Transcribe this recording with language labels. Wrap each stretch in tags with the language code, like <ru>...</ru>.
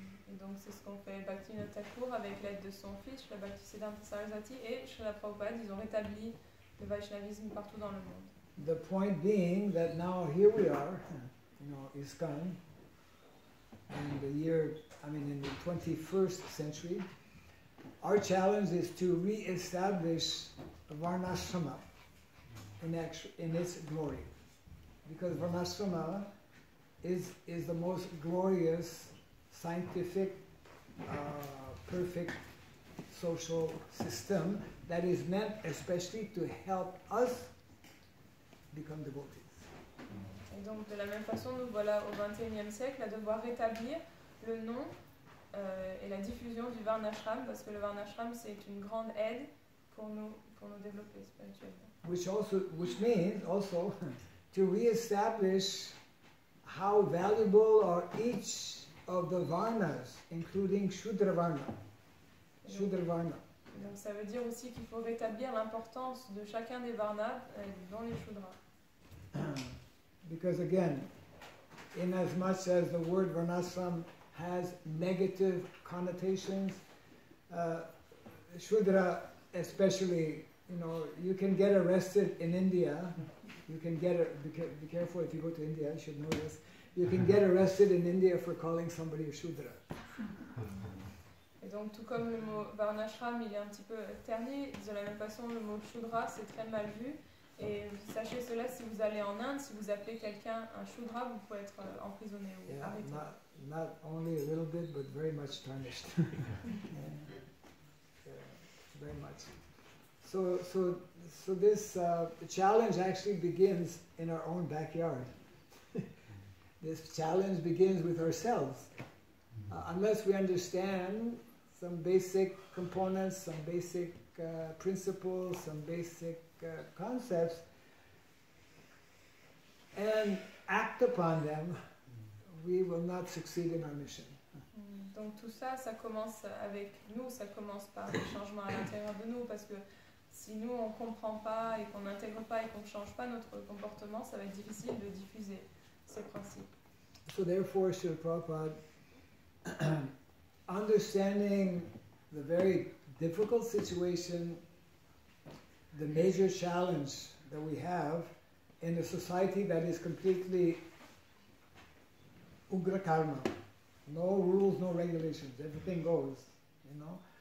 <fr>Et donc c'est ce qu'ont fait Bhaktivinoda Thakur avec l'aide de son fils, Srila Bhaktisiddhanta Saraswati et Srila Prabhupada. Ils ont rétabli le Vaishnavisme partout dans le monde.</fr> <en>The point being that now here we are, ISKCON, in the year, in the 21st century. Our challenge is to re-establish Varnashrama in its glory, because Varnashrama is the most glorious scientific perfect social system that is meant especially to help us become devotees.</en> <fr>Et donc, de la même façon, nous voilà au XXIe siècle à devoir rétablir le nom et la diffusion du Varnashram, parce que le Varnashram, c'est une grande aide pour nous développer spirituellement.</fr> <en>Which means also to re-establish how valuable are each of the Varnas, including Shudra Varna. Shudra Varna.</en> <fr>Donc ça veut dire aussi qu'il faut rétablir l'importance de chacun des Varnas, dont les Shudras.</fr> <en>Because again, in as much as the word Varnashram has negative connotations, Shudra especially, you know, you can get arrested in India. You can be careful if you go to India, you should know this. You can get arrested in India for calling somebody a Shudra.</en> <fr>Et donc, tout comme le mot Varnashram, il est un petit peu terni, de la même façon, le mot Shudra, c'est très mal vu. Et sachez cela, si vous allez en Inde, si vous appelez quelqu'un un Shudra, vous pouvez être emprisonné ou arrêté.</fr> <en>Not only a little bit, but very much tarnished. Very much. So this challenge actually begins in our own backyard. This challenge begins with ourselves. Unless we understand some basic components, some basic principles, some basic concepts, and act upon them, we will not succeed in our mission.</en> <fr>Donc tout ça, ça commence avec nous, ça commence par des changements à l'intérieur de nous, parce que si nous on ne comprend pas et qu'on n'intègre pas et qu'on ne change pas notre comportement, ça va être difficile de diffuser ces principes.</fr> <en>So therefore, Srila Prabhupada, understanding the very difficult situation, the major challenge that we have in a society that is completely ugra karma, no rules, no regulations, everything goes, you know.</en>